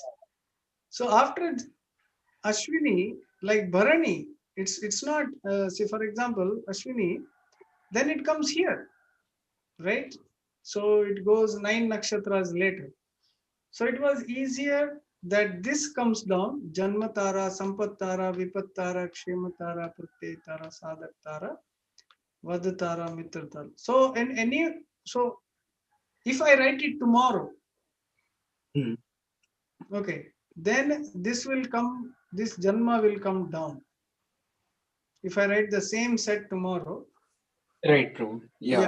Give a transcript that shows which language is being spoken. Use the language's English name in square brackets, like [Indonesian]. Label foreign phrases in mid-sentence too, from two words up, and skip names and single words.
[English] So after Ashwini, like Bharani, it's not, say for example, Ashwini, then it comes here, right? So it goes 9 nakshatras later. So it was easier that this comes down, Janma Tara, Sampat Tara, Vipat Tara, Kshema Tara, Pratyay Tara, Sadak Tara, Vad Tara, Mitra Tara. So so if I write it tomorrow, okay, then this will come, this Janma will come down. If I write the same set tomorrow. Right, Prabhu. Yeah.